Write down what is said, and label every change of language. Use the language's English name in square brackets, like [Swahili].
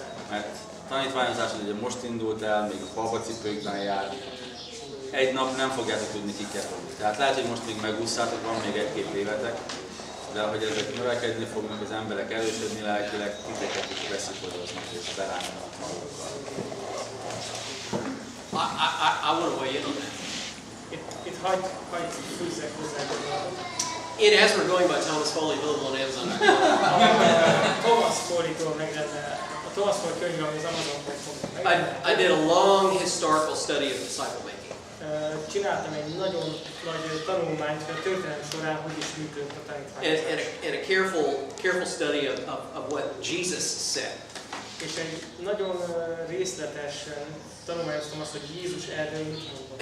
[Hungarian] Mert tanítványozás ugye most indult el, még a babacipőkben jár. Egy nap nem fogjátok tudni kikerülni. Tehát lehet, hogy most még megúszszátok, van még egy-két évetek, de ahogy ezek növekedni fognak, az emberek erősödni lelkileg, titeket is beszipoloznak és berántanak magukkal. [English] I want to weigh in on that. [Hungarian] Itt hagy fűzzek hozzá. [English] In As We're Going by Thomas Foley, available on Amazon. [Hungarian] Thomas Foley-tól meglenne, a Thomas Foley könyve az Amazon.com. [English] I did a long historical study of disciple making. [Hungarian] Csináltam egy nagyon nagy tanulmányt a történelem során, hogy is működött a tanítványozás. [English] And a careful study of what Jesus said. [Hungarian] És egy nagyon részletesen tanulmányoztam azt, hogy Jézus erről mit mondott.